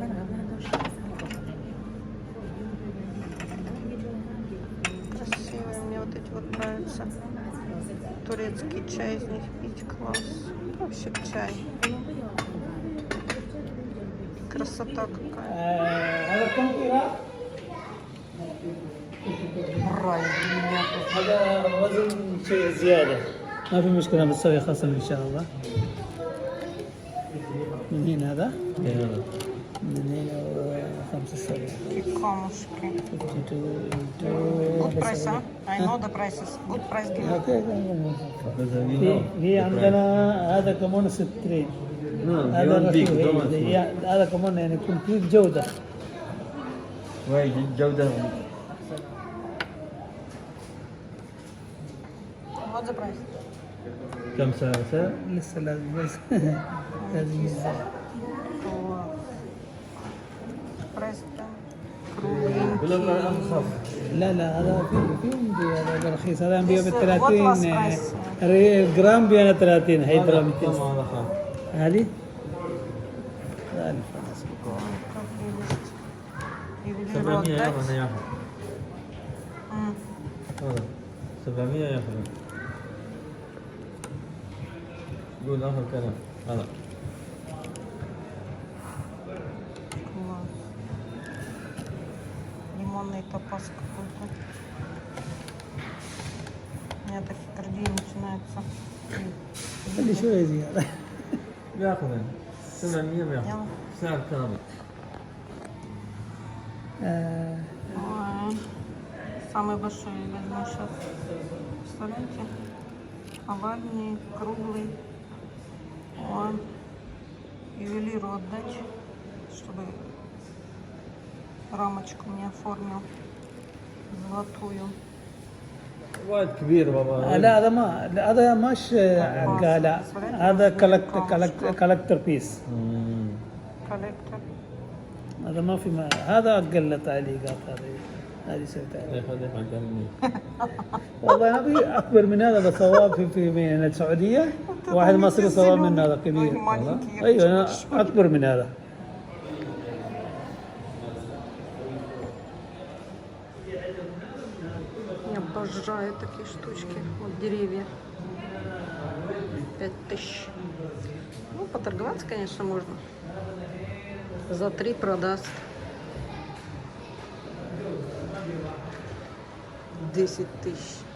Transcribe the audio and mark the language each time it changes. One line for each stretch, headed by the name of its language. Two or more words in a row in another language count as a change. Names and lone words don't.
Russian: Красивые, мне вот эти вот нравятся. Турецкий чай из них пить класс. Вообще чай. Красота какая. Рай для меня.
Arabic: هذا وزن شيء زيادة ما في مشكلة بتسوي خصم إن شاء الله. من هنا هذا؟ من هنا 75.
Russian: И камушки. 52.
English: Good price, huh? I know the prices. Good price given.
Arabic: اوكي في عندنا هذا كمان 60. هذا رخيص. هذا كمان يعني يكون فيه جودة. وين الجودة؟
English: What's the price?
Arabic: كم سعر؟ لسه لازم بس لازم ينزل. Price ولا أرخص؟ لا هذا في عندي هذا رخيص. هذا نبيعه ب
English: What 30 was price?
Arabic: الجرام بيانا 30. هي درهم كم هذا خام؟ هذه غالي. 700 ياخذ ياخذ. هذا 700 ياخذ. قول آخر كلام هذا.
Russian: Лимонный топаз какой-то. У меня тахикардия начинается.
Arabic: خلي شوية زيادة. بياخذ 700 بياخذ. يلا. سعر كامل.
Russian: Ой, самый большой я возьму сейчас. Представляете? Овальный, круглый. Ой. Ювелиру отдать, чтобы рамочку мне оформил золотую.
Arabic: وايد كبير بابا. لا هذا مش لا هذا
English: collector piece.
Russian: Коллектор.
Arabic: هذا ما في هذا أقل تعليقات. هذه سويتها. خذ حقني. والله أبي أكبر من هذا بسواه في من السعودية. واحد مصري سواه من هذا كبير. أيوة أنا أكبر من هذا.
Russian: Я обожаю такие штучки. Вот деревья. 5000. Ну, поторговаться, конечно, можно. За 3 продаст. 10 тысяч.